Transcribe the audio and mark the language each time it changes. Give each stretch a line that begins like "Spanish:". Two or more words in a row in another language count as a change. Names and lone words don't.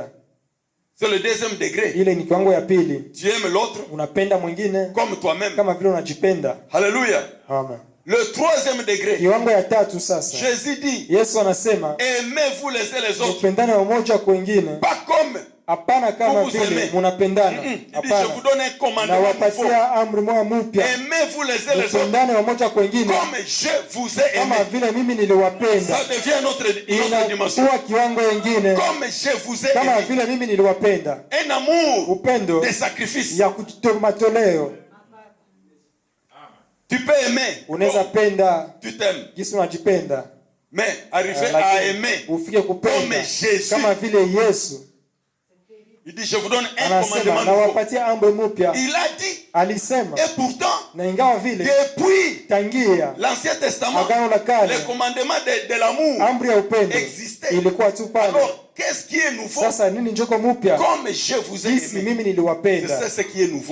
French: C'est le deuxième degré. Tu aimes l'autre comme toi-même. Alléluia. Amen. Le 3e degré. Jésus dit, aimez-vous les uns les autres. Pas comme
Swahili: Hapana kama vile munapendana. Hapana.
French: Je vous donne un commandement.
Swahili: Na wapatia amri moja mpya.
French: Aimez-vous les uns les autres.
Swahili: Mupendane wamoja kwa wengine.
French: Comme je vous ai aimé.
Swahili: Kama vile mimi niliwapenda.
French: Ça devient notre dimension.
Swahili: Inakuwa kiwango kingine.
French: Comme je vous ai aimé.
Swahili: Kama vile mimi niliwapenda.
French: Un amour.
Swahili: Upendo.
French: Des sacrifices.
Swahili: Ya kutomatoleo.
French: Tu peux aimer.
Swahili: Unaweza penda.
French: Tu t'aimes.
Swahili: Jinsi unajipenda.
French: Mais arriver à aimer.
Swahili: Ufike kupenda.
French: Comme Jésus.
Swahili: Kama vile Yesu.
French: Il dit, je vous donne un commandement nouveau. Il a dit,
Swahili: alisema,
French: et pourtant, depuis l'Ancien Testament, les commandements de l'amour existaient. Alors, qu'est-ce qui est nouveau? Comme je vous ai aimé, c'est ce qui est nouveau.